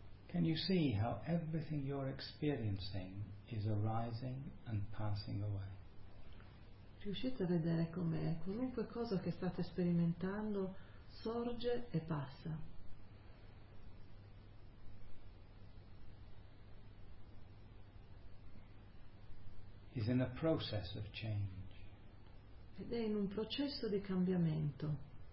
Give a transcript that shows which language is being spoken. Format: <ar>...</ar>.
<en>Can you see how everything you're experiencing is arising and passing away?</en> <it>Riuscite a vedere com'è qualunque cosa che state sperimentando sorge e passa.</it> <en>Is in a process of change.</en> <it>Ed è in un processo di cambiamento.</it>